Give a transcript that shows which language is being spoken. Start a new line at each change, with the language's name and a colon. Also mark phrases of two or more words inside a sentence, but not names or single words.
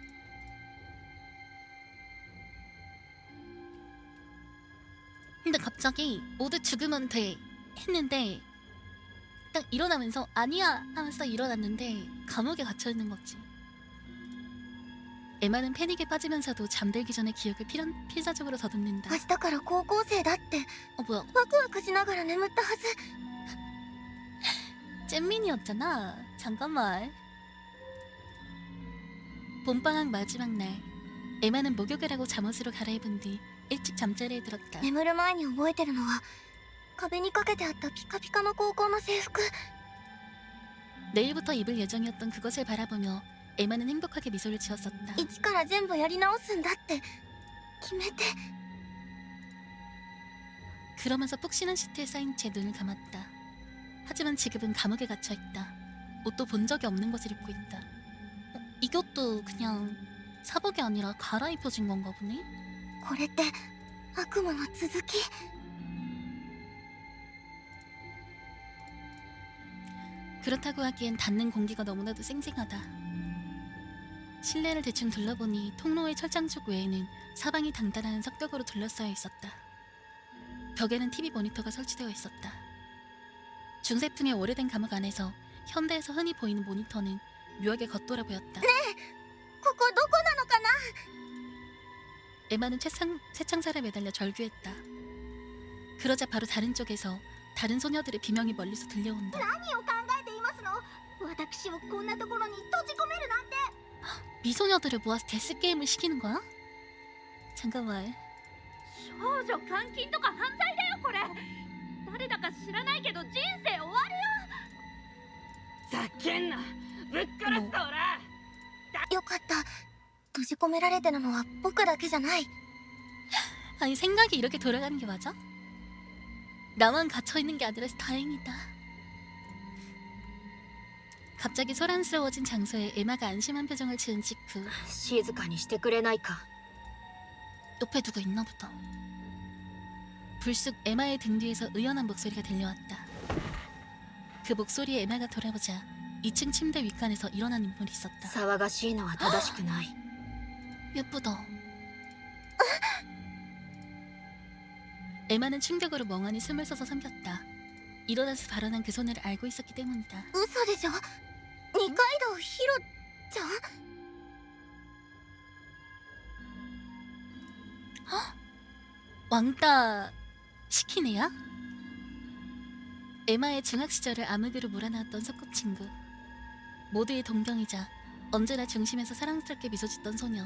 Korean: 근데 갑자기 모두 죽으면 돼 했는데 딱 일어나면서 아니야 하면서 일어났는데 감옥에 갇혀 있는 거지. 에마는 패닉에 빠지면서도 잠들기 전에 기억을 필사적으로 더듬는다.
Japanese: 明日から高校生だって
Korean: 뭐야?
Japanese: ワクワクしながら眠ったはず。
Korean: 잼민이었잖아. 잠깐만. 봄방학 마지막 날, 에마는 목욕을 하고 잠옷으로 갈아입은 뒤 일찍 잠자리에 들었다.
Japanese: 眠る前に覚えてるのは壁にかけてあったピカピカの高校の制服。
Korean: 내일부터 입을 예정이었던 그것을 바라보며 에마는 행복하게 미소를 지었었다.
Japanese: 一から全部やり直すんだって決めて。
Korean: 그러면서 푹신한 시트에 쌓인 채 눈을 감았다. 하지만 지금은 감옥에 갇혀있다. 옷도 본 적이 없는 것을 입고 있다. 이것도 그냥 사복이 아니라 갈아입혀진 건가 보네?
Japanese: これって悪夢の続き。
Korean: 그렇다고 하기엔 닿는 공기가 너무나도 쌩쌩하다. 실내를 대충 둘러보니 통로의 철장쪽 외에는 사방이 단단한 석벽으로 둘러싸여 있었다. 벽에는 TV 모니터가 설치되어 있었다. 중세풍의 오래된 감옥 안에서 현대에서 흔히 보이는 모니터는 묘하게 겉돌아 보였다.
Japanese: ここどこなのかな。
Korean: 에마는 쇠창살에 매달려 절규했다. 그러자 바로 다른 쪽에서 다른 소녀들의 비명이 멀리서 들려온다.
Japanese: 何を考えていますの。私をこんなところに閉じ込めるなんて。
Korean: 미소녀들을 모아서 데스게임을 시키는 거야? 잠깐만.
Japanese: 少女監禁とか犯罪だよこれ。誰だか知らないけど人生終わるよ。ざけんな、ぶっ殺すぞおら。よかった。閉じ込められてるのは僕だけじゃない。
Korean: 아니 생각이 이렇게 돌아가는 게 맞아? 나만 갇혀있는 게 아니라서 다행이다. 갑자기 소란스러워진 장소에 에마가 안심한 표정을 지은 직후
Japanese: 静かにしてくれないか。
Korean: 옆에 누가 있나 보다. 불쑥 에마의 등 뒤에서 의연한 목소리가 들려왔다. 그 목소리에 에마가 돌아보자 2층 침대 윗간에서 일어난 인물이 있었다.
Japanese: 騒がしいのは正しくない。
Korean: 예쁘다. 에마는 충격으로 멍하니 숨을 쉬어서 삼켰다. 일어나서 발언한 그 소녀를 알고 있었기 때문이다.
Japanese: 嘘でしょ。二階堂ひろちゃん。
Korean: 왕따 시킨 애야? 에마의 중학 시절을 암흑으로 몰아넣었던 소꿉친구. 모두의 동경이자 언제나 중심에서 사랑스럽게 미소 짓던 소녀.